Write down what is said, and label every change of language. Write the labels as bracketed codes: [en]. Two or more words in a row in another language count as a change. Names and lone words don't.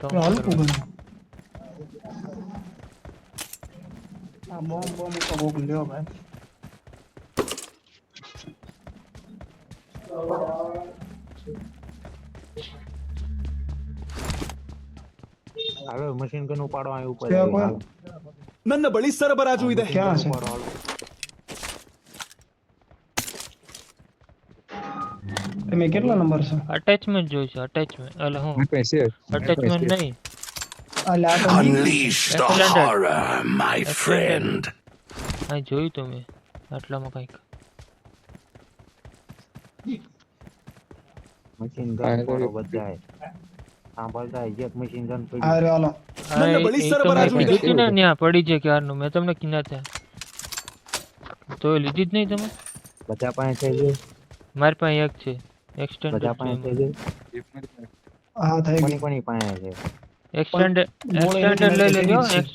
[gu] હલકું બને. આ બોમ્બ તો કોક લ્યો ભાઈ. હવે મશીન ગન ઉપાડો. આ ઉપર ક્યાં કોઈ? [kn] ನನ್ನ ಬಳಿ ಸರಬರಾಜು ಇದೆ. [gu] ક્યાં છે? તમે કેટલા નંબર છે? અટેચમેન્ટ જોઈ છે. અટેચમેન્ટ એટલે હું આપણે છે અટેચમેન્ટ નહીં. [en] Unleash the horror, my friend. [gu] આ જોયું તો મેં આટલામાં કંઈક. મશીન ગન ઉપાડો બધાય. સાંભળતા એક મશીન ગન પડી. અરે હાલો. [kn] ನನ್ನ ಬಳಿ ಸರಬರಾಜು ಇದೆ. [gu] લીધી ને ત્યાં પડી છે ક્યારનું. મેં તમને કીધા ત્યાં તો લીધી જ નહીં તમે. બધા પાસે છે. મારી પાસે એક છે. એક્સટેન્ડેડ બધા પાસે છે જે હા થઈ કોની ગયું કોની પાસે છે એક્સટેન્ડેડ ગોળી એક્સટેન્ડેડ લઈ નથી લેજો લેવી જ છે.